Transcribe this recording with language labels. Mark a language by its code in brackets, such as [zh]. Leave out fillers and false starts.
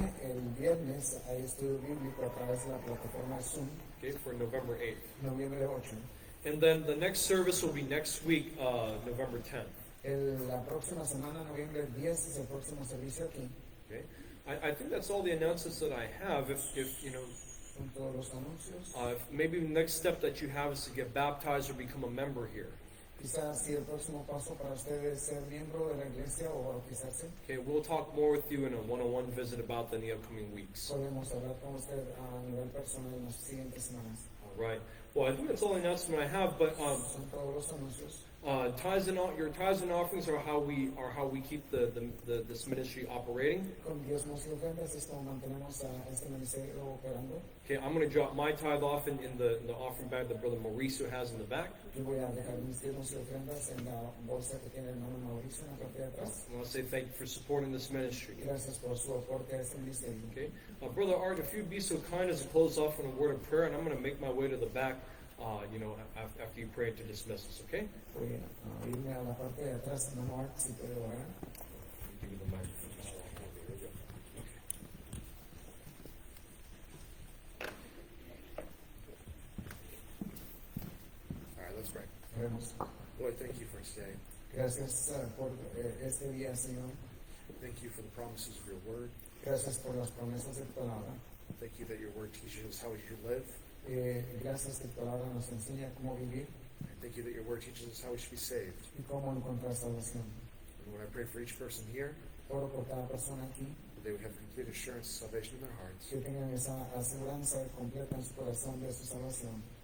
[es] el viernes hay estudio bíblico a través de la plataforma Zoom, [en] Okay, for November 8th. [es] noviembre 8. [en] And then the next service will be next week, November 10th. [es] La próxima semana, noviembre 10, es el próximo servicio aquí. [en] Okay, I think that's all the announcements that I have. If you know, [es] Son todos los anuncios. [en] maybe the next step that you have is to get baptized or become a member here. [es] Quizás si el próximo paso para ustedes es ser miembro de la iglesia o bautizarse, [en] Okay, we'll talk more with you in a one-on-one visit about that in the upcoming weeks. [es] podemos hablar con usted a nivel personal en las siguientes semanas. [en] All right. Well, I think that's all the announcement I have. But [es] Son todos los anuncios. [en] your tithes and offerings are how we keep this ministry operating. [es] Con diezmos y ofrendas es como mantenemos a este ministerio operando. [en] Okay, I'm going to drop my tithe off in the offering bag that Brother Mauricio has in the back. [es] Yo voy a dejar mis diezmos y ofrendas en la bolsa que tiene el hermano Mauricio en la parte de atrás. [en] I want to say thank you for supporting this ministry. [es] Gracias por su aporte a este ministerio. [en] Okay, Brother Art, if you'd be so kind as to close off in a word of prayer, and I'm going to make my way to the back. After you pray to dismiss us, okay? [es] Voy a irme a la parte de atrás, hermano Art, si puede orar. [en] Give me the microphone. There we go. All right, let's pray. [es] Oremos. [en] Lord, thank you for today. [es] Gracias por este día, Señor. [en] Thank you for the promises of your word. [es] Gracias por las promesas de tu palabra. [en] Thank you that your word teaches us how we should live. [es] Gracias que tu palabra nos enseña cómo vivir [en] And thank you that your word teaches us how we should be saved. [es] y cómo encontrar salvación. [en] And Lord, I pray for each person here [es] Oro por cada persona aquí, [en] that they would have complete assurance of salvation in their hearts. [es] que tengan esa aseguranza completa en su corazón de su salvación.